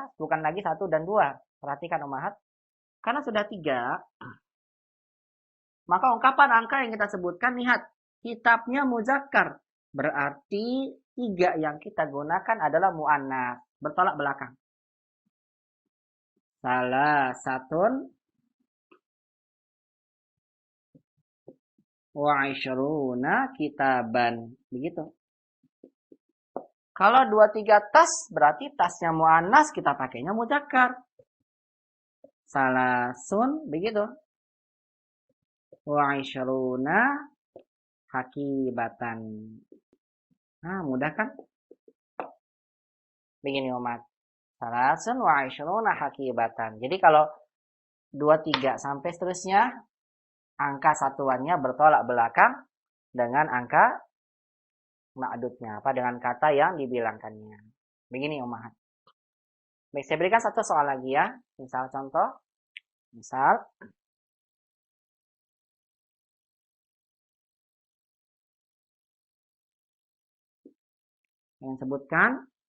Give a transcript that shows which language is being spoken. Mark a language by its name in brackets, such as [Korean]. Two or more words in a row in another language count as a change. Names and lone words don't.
[Indonesian] Bukan lagi 1 dan 2. Perhatikan ummahat. Karena sudah 3, maka ungkapan angka yang kita sebutkan, lihat, kitabnya muzakkar. Berarti 3 yang kita gunakan adalah mu'annas. Bertolak belakang. [Arabic] ثلاثة وعشرون كتابا. [Indonesian] Begitu. Kalau 23 tas, berarti tasnya mu'annas, kita pakainya muzakkar. Salasun, begitu. [Arabic] وعشرون حقيبة. [Indonesian] Nah, mudah kan? Begini umat. [Arabic] ثلاث وعشرون حقيبة. [Indonesian] Jadi kalau 23 sampai seterusnya, angka satuannya bertolak belakang dengan angka ma'dudnya. Apa? Dengan kata yang dibilangkannya. Begini umat. Baik, saya berikan satu soal lagi ya. Misal contoh. Misal. Yang sebutkan.